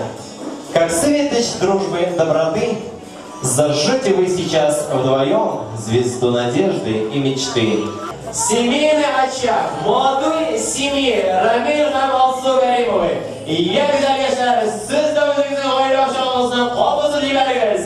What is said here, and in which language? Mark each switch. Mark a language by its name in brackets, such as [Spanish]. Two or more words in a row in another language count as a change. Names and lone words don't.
[Russian] как светоч дружбы, доброты, зажжете вы сейчас вдвоем звезду надежды и мечты. Семейный очаг молодой семьи Рамиль һәм Алсу Гаримовой. Я конечно, [Tatar] сіз дә үзегезнең гаилә аша кабызып җибәрегез.